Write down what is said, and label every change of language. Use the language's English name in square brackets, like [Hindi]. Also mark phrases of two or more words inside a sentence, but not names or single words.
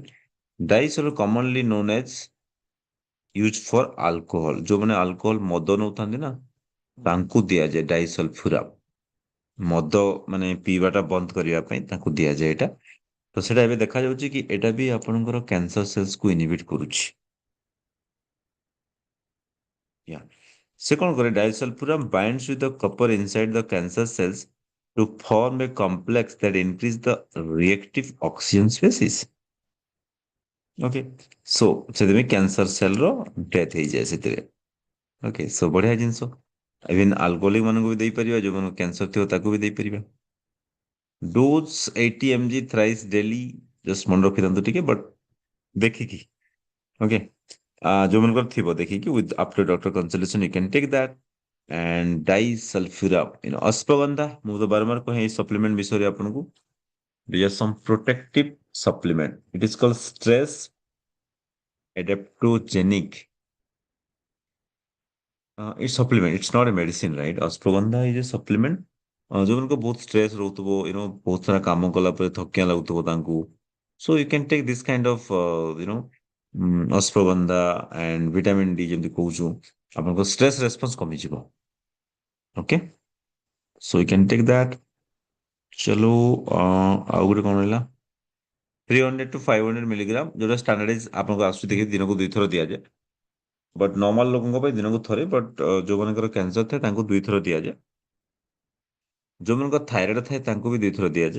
[Odia] ଡାଇସଲ [English] commonly known as use for alcohol, [Odia] ଯୋଉମାନେ ଆଲକୋହଲ ମଦ ନଉଥାନ୍ତି ନା ତାଙ୍କୁ ଦିଆଯାଏ ଡାଇସଲଫ୍ୟୁରାମ, ମଦ ମାନେ ପିଇବାଟା ବନ୍ଦ କରିବା ପାଇଁ ତାଙ୍କୁ ଦିଆଯାଏ ଏଇଟା। ତ ସେଇଟା ଏବେ ଦେଖାଯାଉଛି କି ଏଇଟା ବି ଆପଣଙ୍କର [English] cancer cellsକୁ inhibit [Odia] କରୁଛି। ୟା ସେ କଣ କରେ, [English] disulfiram binds with the copper inside the cancer cells to form a complex that increase the reactive oxygen species. Okay, so [Odia] ସେଥିପାଇଁ [English] cancer cellର death [Odia] ହେଇଯାଏ ସେଥିରେ। [English] okay, so [Odia] ବଢିଆ ଜିନିଷ। ଇଭେନ୍ ଆଲକୋହଲିକ ମାନଙ୍କୁ ବି ଦେଇପାରିବା, ଯୋଉମାନଙ୍କୁ କ୍ୟାନ୍ସର ଥିବ ତାକୁ ବି ଦେଇପାରିବା। [English] ଡୋଜ୍ 80 mg thrice daily, [Odia] ଜଷ୍ଟ ମନେ ରଖିଥାନ୍ତୁ ଟିକେ, ବଟ୍ ଦେଖିକି। ଓକେ, ଯୋଉମାନଙ୍କର ଥିବ ଦେଖିକି, [English] with after doctor consultation you can take that. And disulfiram, [Odia] ଅଶ୍ୱଗନ୍ଧା, ମୁଁ ତ ବାରମ୍ବାର କହେ ଏଇ ସପ୍ଲିମେଣ୍ଟ ବିଷୟରେ ଆପଣଙ୍କୁ। [English] These are some protective supplement. It is called stress adaptogenic. It's supplement. It's not a medicine, right? Ashwagandha is a supplement. [Odia] ଯୋଉମାନଙ୍କୁ ବହୁତ ଷ୍ଟ୍ରେସ୍ ରହୁଥିବ, ବହୁତ ସାରା କାମ କଲା ପରେ ଥକିଆ ଲାଗୁଥିବ ତାଙ୍କୁ, [English] so you can take this kind of ଅଶ୍ୱଗନ୍ଧା and vitamin D [Odia] ଯେମିତି କହୁଛୁ, ଆପଣଙ୍କ [English] stress response କମିଯିବ। ଓକେ, so you can take that. [Odia] ଚलो, ଆଉ ଗୋଟେ କଣ ରହିଲା, 300 to 500 ମିଲିଗ୍ରାମ, ଯୋଉଟା ଷ୍ଟାଣ୍ଡାର୍ଡାଇଜ ଆପଣଙ୍କୁ ଆସୁଛି ଦେଖି ଦିନକୁ 2 ଥର ଦିଆଯାଏ। ବଟ୍ ନର୍ମାଲ ଲୋକଙ୍କ ପାଇଁ ଦିନକୁ ଥରେ, ବଟ୍ ଯୋଉମାନଙ୍କର କ୍ୟାନ୍ସର ଥାଏ ତାଙ୍କୁ 2 ଥର ଦିଆଯାଏ। ଯୋଉମାନଙ୍କର ଥାଇରଏଡ ଥାଏ ତାଙ୍କୁ ବି 2 ଥର ଦିଆଯାଏ।